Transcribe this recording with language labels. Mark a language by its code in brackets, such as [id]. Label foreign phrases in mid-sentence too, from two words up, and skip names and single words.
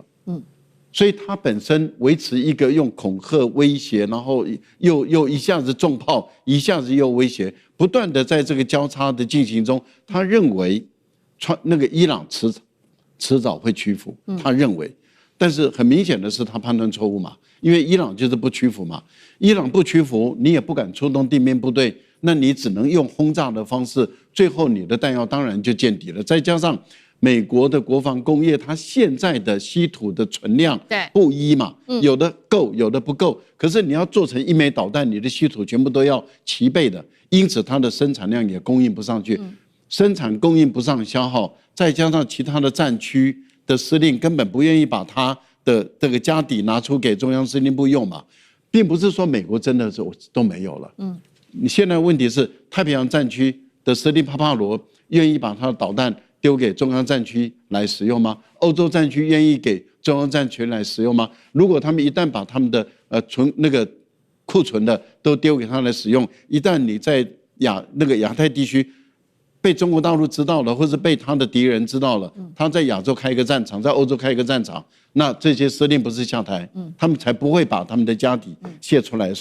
[zh] 所以他本身維持一個用恐嚇威脅，然後又一下子重炮，一下子又威脅，不斷的在這個交叉的進行中，他認為那個伊朗遲早會屈服，他認為，但是很明顯的是他判斷錯誤嘛，因為伊朗就是不屈服嘛，伊朗不屈服，你也不敢出動地面部隊，那你只能用轟炸的方式，最後你的彈藥當然就見底了，再加上。美國的國防工業，它現在的稀土的存量不一嘛，有的夠，有的不夠。可是你要做成一枚導彈，你的稀土全部都要齊備的，因此它的生產量也供應不上去，生產供應不上消耗，再加上其他的戰區的司令根本不願意把它的這個家底拿出給中央司令部用嘛，並不是說美國真的是都沒有了。你現在問題是太平洋戰區的司令帕帕羅願意把他的導彈丟給中央戰區來使用嗎？歐洲戰區願意給中央戰區來使用嗎？如果他們一旦把他們的庫存的都丟給他來使用，一旦你在亞太地區被中國大陸知道了，或是被他的敵人知道了，他在亞洲開一個戰場，在歐洲開一個戰場，那這些司令不是下台，他們才不會把他們的家底洩出來。